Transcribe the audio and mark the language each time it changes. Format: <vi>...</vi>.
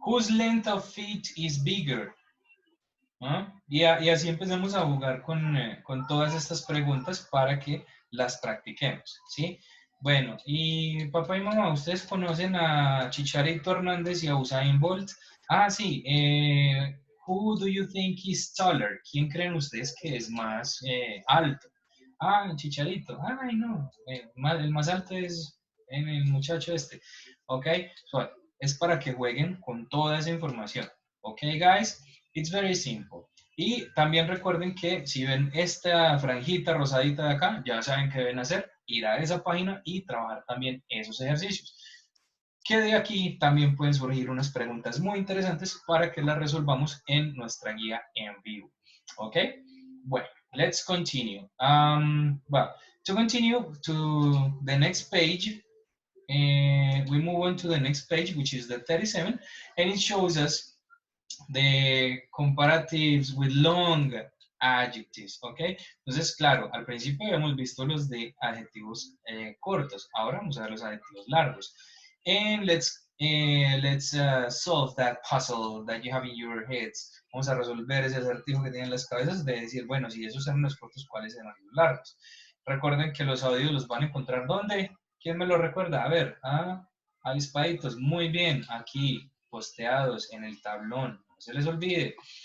<en>Whose length of feet is bigger? ¿Ah?</en> <es>Y así empezamos a jugar con todas estas preguntas para que las practiquemos, ¿sí? Bueno, y papá y mamá, ¿ustedes conocen a Chicharito Hernández y a Usain Bolt? Ah, sí.</es> <en>Who do you think is taller?</en> <es>¿Quién creen ustedes que es más alto? Ah, Chicharito. Ay, no. El más alto es el muchacho este. ¿Ok? So, es para que jueguen con toda esa información. ¿Ok, guys?</es> <en>It's very simple.</en> <es>Y también recuerden que si ven esta franjita rosadita de acá, ya saben qué deben hacer, ir a esa página y trabajar también esos ejercicios. Que de aquí también pueden surgir unas preguntas muy interesantes para que las resolvamos en nuestra guía en vivo. ¿Ok? Bueno,</es> <en>let's continue. Well, to continue to the next page, we move on to the next page, which is the 37, and it shows us the comparatives with long adjectives, ¿ok?</en> <es>Entonces, claro, al principio habíamos visto los de adjetivos cortos, ahora vamos a ver los adjetivos largos.</es> <en>And let's solve that puzzle that you have in your heads.</en> <es>Vamos a resolver ese acertijo que tienen las cabezas de decir, bueno, si esos eran los cortos, ¿cuáles eran los largos? Recuerden que los audios los van a encontrar ¿dónde? ¿Quién me lo recuerda? A ver, avispaditos, muy bien, aquí, posteados en el tablón. No se les olvide.</es>